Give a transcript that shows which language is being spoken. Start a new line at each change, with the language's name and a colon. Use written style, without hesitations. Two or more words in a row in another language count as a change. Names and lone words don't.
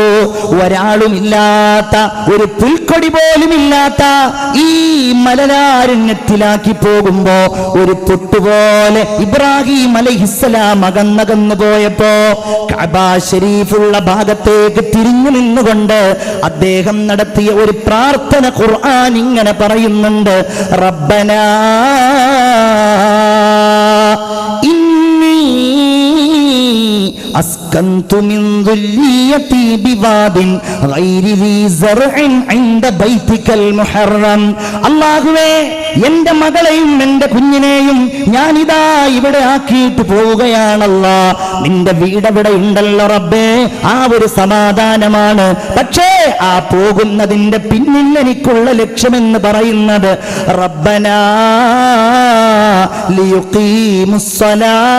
Malayalam: ഒരാളുമില്ലാത്ത ഒരു പുൽക്കൊടി പോലുമില്ലാത്ത ഈ മലനാരണ്യത്തിലാക്കി പോകുമ്പോ ഒരു പൊട്ടുപോലെ ഇബ്രാഹിം അലൈഹിസ്സലാം അകന്നകന്നു പോയപ്പോ കഅബ ശരീഫുള്ള ഭാഗത്തേക്ക് തിരിഞ്ഞു നിന്നുകൊണ്ട് അദ്ദേഹം നടത്തിയ ഒരു പ്രാർത്ഥന ഖുർആൻ ഇങ്ങനെ പറയുന്നുണ്ട്.
Arabic: റബ്ബനാ أسكنت من ذريتي بواد غير ذي زرع عند بيتك المحرم.
Malayalam: അല്ലാഹുവേ, എന്റെ മകളെയും എന്റെ കുഞ്ഞിനെയും ഞാനിതാ ഇവിടെ ആക്കിയിട്ട് പോവുകയാണല്ലോ. നിന്റെ വീടവിടെ ഉണ്ടല്ലോ റബ്ബേ, ആ ഒരു സമാധാനമാണ്. പക്ഷേ ആ പോകുന്നതിന്റെ പിന്നിൽ എനിക്കുള്ള ലക്ഷ്യമെന്ന് പറയുന്നത്
Arabic: ربنا ليقيموا الصلاة.